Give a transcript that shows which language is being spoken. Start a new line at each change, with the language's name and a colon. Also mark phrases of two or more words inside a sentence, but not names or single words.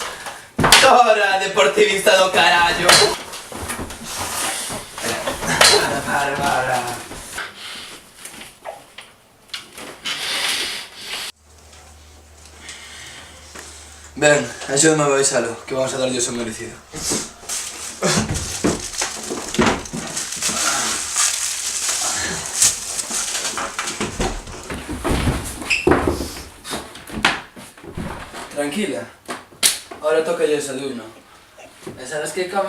Galician: Tora, deportivista do carallo! Para. Ben, axúdame a baixalo, que vamos a darlle o seu merecido.
Spanish: Tranquila, ahora toca el desayuno. ¿Y sabes qué comen?